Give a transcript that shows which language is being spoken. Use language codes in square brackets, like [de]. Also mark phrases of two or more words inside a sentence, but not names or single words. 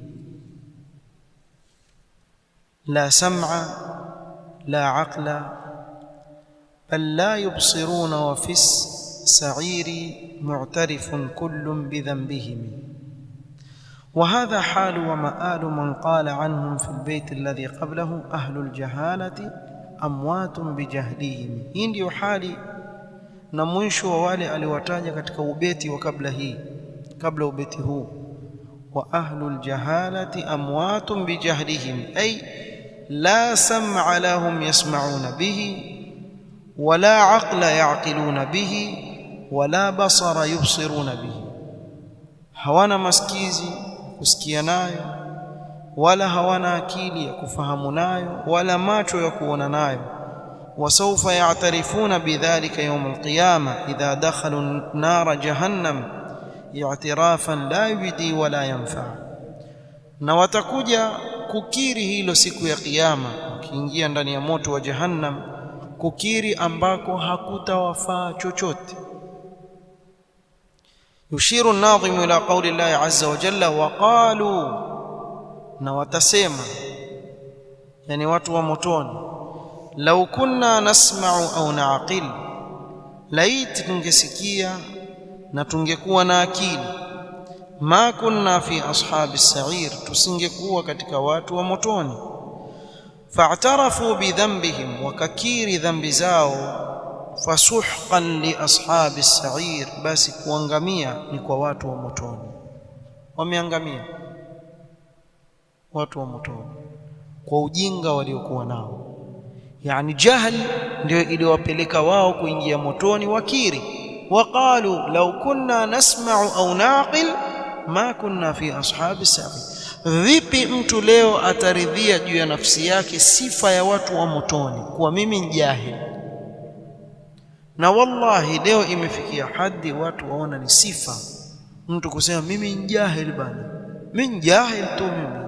[ar] لا سمع لا عقل بل لا يبصرون وفي السعير معترف كل بذنبهم. وهذا حال ومآل من قال عنهم في البيت الذي قبله أهل الجهالة أموات بجهلهم. [sw] hii ndio hali na mwisho wa wale aliwataja katika ubeti wa kabla ubeti huu, [ar] وأهل الجهالة أموات بجهلهم أي لا سمع لهم يسمعون به ولا عقل يعقلون به ولا بصر يبصرون به. [sw] Hawana masikizi kusikia nayo, wala hawana akili ya kufahamu nayo, wala macho ya kuona nayo. [ar] وسوف يعترفون بذلك يوم القيامة إذا دخلوا نار جهنم اعترافا لا يبدي ولا ينفع. [sw] na watakuja kukiri hilo siku ya kiyama, ukiingia ndani ya moto wa jahannam, kukiri ambako hakutawafaa chochote. [ar] يشير الناظم إلى قول الله عز وجل: وقالوا، [sw] na watasema, yani watu wa motoni, [ar] لو كنا نسمع أو نعقل، [sw] laiti tungesikia na tungekuwa na akili, [ar] ما كنا في أصحاب السعير, [sw] tusingekuwa katika watu wa motoni. [ar] فاعترفوا بذنبهم, [sw] wakakiri dhambi zao, [ar] فسحقا لأصحاب السعير, [sw] basi kuangamia ni kwa watu wa motoni. Wameangamia watu wa motoni kwa ujinga waliokuwa nao. Yani jahl ndio iliwapeleka wao kuingia motoni. [ar] Wakiri, وقالوا لو كنا نسمع أو نعقل ما كنا في أصحاب السعير. [sw] Vipi mtu leo ataridhia juu ya nafsi yake sifa ya watu wa motoni, kuwa mimi ni jahil? Na wallahi leo imefikia hadi watu waona ni sifa mtu kusema mimi ni jahil bana, mimi jahil tu mimi.